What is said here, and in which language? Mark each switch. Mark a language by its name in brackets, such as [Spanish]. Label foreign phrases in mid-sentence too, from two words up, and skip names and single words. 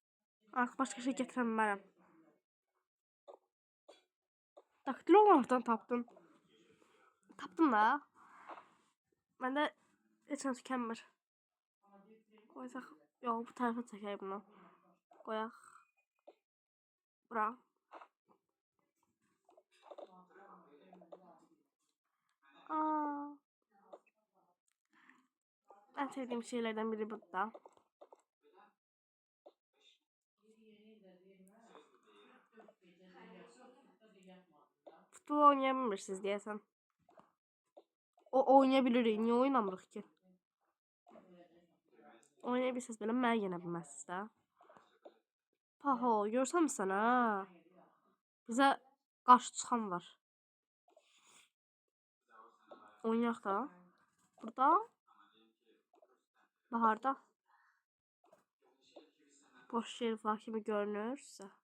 [Azerbaijani] Artıq başqa şey gətirə bilmərəm. Daktilografdan tapdım. Tapdım da. Məndə heç nə tükənmir. Qoysaq, yox, bu tərəfə çəkək bunu. Qoyaq. Bura. [Turkish] En sevdiğim şeylerden biri bu da. Futbol oynayabilirsiniz diyesen. [Azerbaijani] O oynayabilirik. Niye oynamırıq ki? Oynayabilirsiniz belə, mənə yenə bilməzsiniz də. Paho, görsən sən ha? Bizə qarşı çıxan var. Oynayaq da. Burada. Baharda. Boş yer var kimi görünürsə.